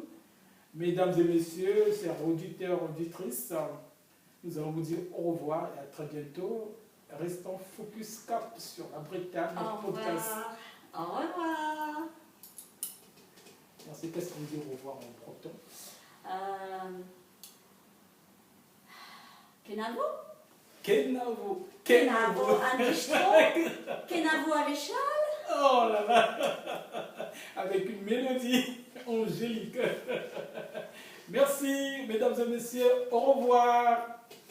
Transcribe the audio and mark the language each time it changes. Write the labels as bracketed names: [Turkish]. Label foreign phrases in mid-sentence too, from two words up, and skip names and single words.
[French] Mesdames et messieurs, chers auditeurs, auditrices, nous allons vous dire au revoir et à très bientôt. Restons focus cap sur la Bretagne podcast. Au revoir. Merci. Qu'est-ce qu'on dit au revoir en breton? Kenavo? Kenavo. Kenavo à Distro. Kenavo à l'échelle. Oh là là. Avec une mélodie angélique. Merci, mesdames et messieurs. Au revoir.